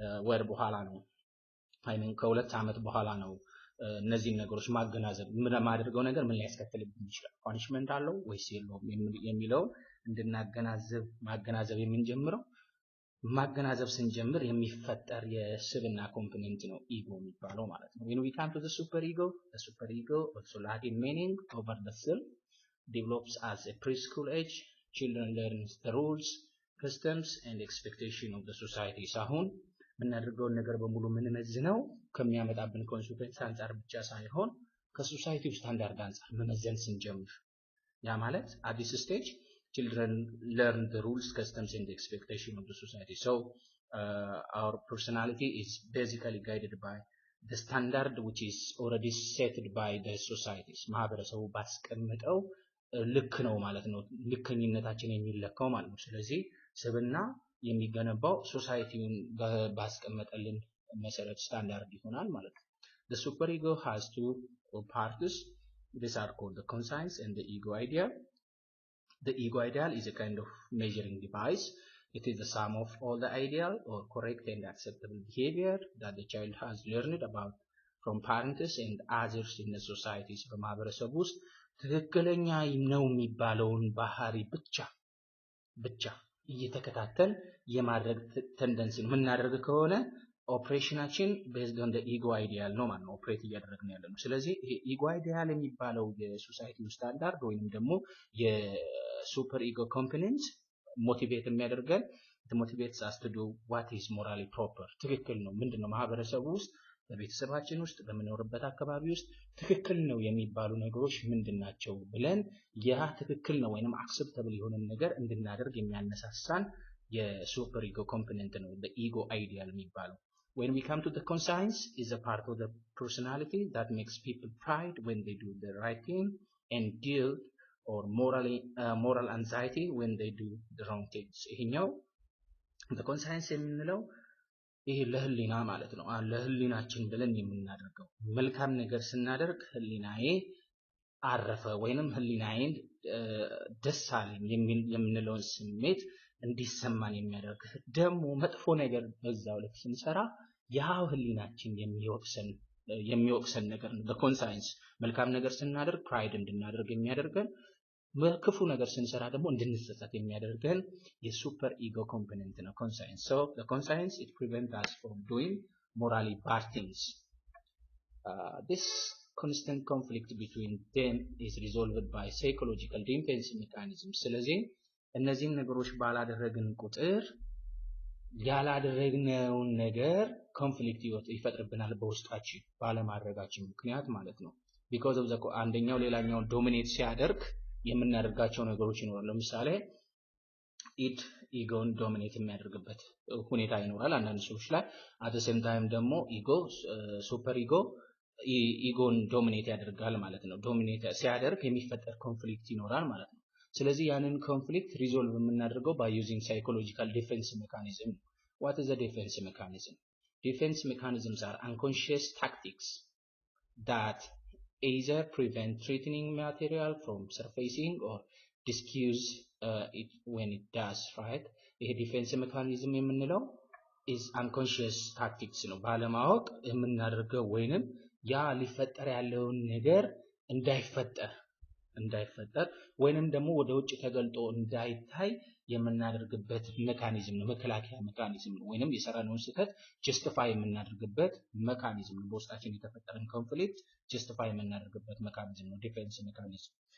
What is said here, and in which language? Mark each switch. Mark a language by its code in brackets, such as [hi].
[am] ወር በኋላ ነው ከሁለት ዓመት በኋላ ነው እነዚህን ነገሮች ማገናዘብ ማድረገው ነገር ምን ሊያስከትልብኝ ይችላል፣ ፓኒሽመንት አለው ወይስ የለውም የሚለው እንድናገናዘብ ማገናዘብ የምንጀምረው ማገናዘብ ስንጀምር የሚፈጠር የስብና ኮምፖነንት ነው ኢጎ የሚባለው ማለት ነው። [en] when we come to the super ego also Latin meaning over the self develops as a preschool age. Children learn the rules, customs and expectation of the society. [am] አሁን የምናደርገውን ነገር በሙሉ የምንመዝነው ከሚያመጣብን ኮንሲኩዌንስ አንፃር ብቻ ሳይሆን ከሶሳይቲው ስታንዳርድ አንፃር መመዘን ስንጀምር ያ ማለት [en] at this stage children learn the rules, customs and expectation of the society. So our personality is basically guided by the standard which is already set by the societies. [am] ማህበረሰቡ ባስቀመጠው ልክ ነው ማለት ነው። ልክኝነታችን የሚለካው ማለት ነው። ስለዚህ ስብና የሚገነባው ሶሳይቲውን ባስቀመጠልን መሰረት ስታንዳርድ ይሆናል ማለት ነው። [en] The superego has two parts. These are called the conscience and the ego ideal. The ego ideal is a kind of measuring device. It is the sum of all the ideal or correct and acceptable behavior that the child has learned about from parents and others in the societies. [am] በማህበረሰቡ ውስጥ ትክክለኛ ነው የሚባለውን ባህሪ ብቻ እየተከታተል የማድረግ ቴንደንሲ ነው የምናደርግ ከሆነ ኦፕሬሽናችን ቤዝድ ኦን ዘ ኢጎ አይዲያል ነው ማለት ነው ኦፕሬት እያደረግን ያለ ነው። ስለዚህ ይሄ ኢጎ አይዲያል የሚባለው የሶሳይቲ ስታንዳርድ ወይንም ደግሞ የሱፐር ኢጎ ኮምፖነንት ሞቲቬት የሚያደርገን [en] motivates us to do what is morally proper. [am] ትክክል ነው ምንድነው ማህበረሰቡ ውስጥ በቤተሰባችን ውስጥ በመኖርበት አካባቢ ውስጥ ትክክል ነው የሚባሉ ነገሮች ምንድናቸው ብለን ያ ትክክል ነው ወይንም አክሰፕተብል የሆነ ነገር እንድናደርግ የሚያነሳሳን የሱፐር ኢጎ ኮምፖነንት ነው [en] the ego ideal [am] የሚባለው። [en] When we come to the conscience is a part of the personality that makes people pride when they do the right thing and guilt or moral anxiety when they do the wrong things. [am] ይሄኛው [en] the conscience [am] የምንለው ይሄ ለህሊና ማለት ነው። ለህሊናችን ብለን የምናደርገው መልካም ነገር ስናደርግ ህሊናዬ አረፈ ወይንም ህሊናዬን ደስ አለኝ የምንለውን ስሜት እንዲሰማን የሚያደርግ ደግሞ መጥፎ ነገር በዛው ልክ ስንሰራ ያው ህሊናችን የሚወቅሰን ነገር ነው። በኮንሳይንስ መልካም ነገር ስናደርግ ፕራይድ እንድናደርግ የሚያደርገን ክፉ ነገር ስንሰራ ደግሞ እንድንጸጸት የሚያደርገን የሱፐር ኢጎ ኮምፖነንት ነው ኮንሳይንስ። [en] So the conscience it prevents us from doing morally bad things. This constant conflict between them is resolved by psychological defense mechanisms. [am] ስለዚህ እነዚህን ነገሮች ባላደረግን ቁጥር ያላደረግነውን ነገር ኮንፍሊክት ይፈጥርብናል በውስጣችን ባለማድረጋችን ምክንያት ማለት ነው። [en] because of the [am] አንደኛው ሌላኛው ዶሚኔት ሲያደርግ የምናደርጋቸው ነገሮች ይኖራሉ። ለምሳሌ ኢጎን ዶሚኔት የሚያደርግበት ሁኔታ ይኖራል አንዳንድ ሰዎች ላይ [en] at the same time [am] ደግሞ ሱፐር ኢጎን ዶሚኔት ያደርጋል ማለት ነው። ዶሚኔት ሲያደርግ የሚፈጠር ኮንፍሊክት ይኖራል ማለት ነው። ስለዚህ ያንን ኮንፍሊክት ሪዞልቭ የምናደርገው [en] by using psychological defense mechanism. What is a defense mechanism? Defense mechanisms are unconscious tactics that either prevent threatening material from surfacing or discuss it when it does, right? [am] ይሄ ዲፌንስ ሜካኒዝም የምንለው [en] is unconscious tactics [am] ነው። ባለማወቅ የምናደርገው ወይንም ያ ሊፈጠር ያለውን ነገር እንዳይፈጠር ወይንም ደግሞ ወደ ውጭ ተገልጦ እንዳይታይ የምናደርግበት ሜካኒዝም ነው። መከላከያ ሜካኒዝም ነው። ወይንም የሰራነውን ስህተት ጀስቲፋይ የምናደርግበት ሜካኒዝም ነው። በውስጣችን የተፈጠረን ኮንፍሊክት ጀስቲፋይ የምናደርግበት ሜካኒዝም ነው ዲፌንስ ሜካኒዝም።